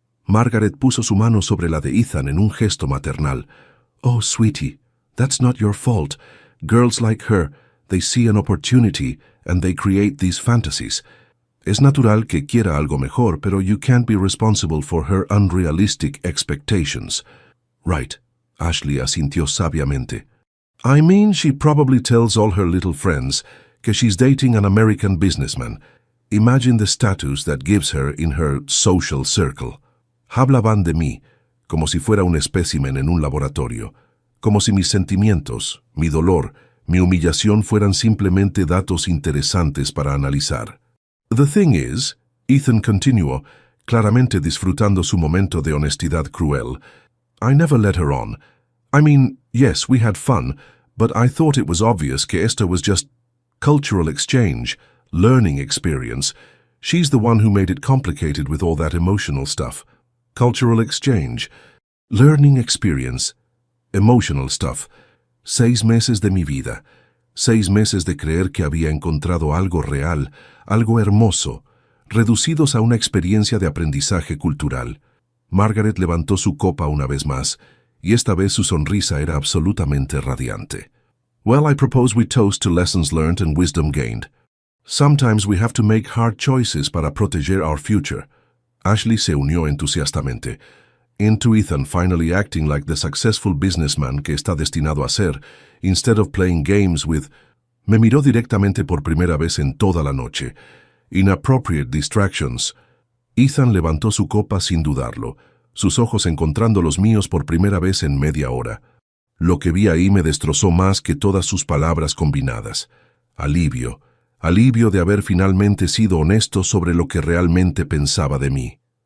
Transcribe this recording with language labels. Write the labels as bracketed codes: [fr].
[es] Margaret puso su mano sobre la de Ethan en un gesto maternal. [en] Oh, sweetie, that's not your fault. Girls like her, they see an opportunity and they create these fantasies. [es] Es natural que quiera algo mejor, pero [en] you can't be responsible for her unrealistic expectations. Right, [es] Ashley asintió sabiamente. [en] I mean, she probably tells all her little friends [es] que [en] she's dating an American businessman. Imagine the status that gives her in her social circle. [es] Hablaban de mí, como si fuera un espécimen en un laboratorio, como si mis sentimientos, mi dolor, mi humillación fueran simplemente datos interesantes para analizar. [en] The thing is, Ethan [es] continuó, claramente disfrutando su momento de honestidad cruel, [en] I never led her on. I mean, yes, we had fun, but I thought it was obvious [es] que esto [en] was just cultural exchange, learning experience. She's the one who made it complicated with all that emotional stuff. Cultural exchange, learning experience, emotional stuff. [es] 6 meses de mi vida. 6 meses de creer que había encontrado algo real, algo hermoso, reducidos a una experiencia de aprendizaje cultural. Margaret levantó su copa una vez más, y esta vez su sonrisa era absolutamente radiante. [en] Well, I propose we toast to lessons learned and wisdom gained. Sometimes we have to make hard choices [es] para proteger [en] our future. Ashley [es] se unió entusiastamente. [en] Into Ethan finally acting like the successful businessman [es] que está destinado a ser, [en] instead of playing games with... [es] Me miró directamente por primera vez en toda la noche. [en] Inappropriate distractions. [es] Ethan levantó su copa sin dudarlo, sus ojos encontrando los míos por primera vez en media hora. Lo que vi ahí me destrozó más que todas sus palabras combinadas. Alivio. Alivio de haber finalmente sido honesto sobre lo que realmente pensaba de mí.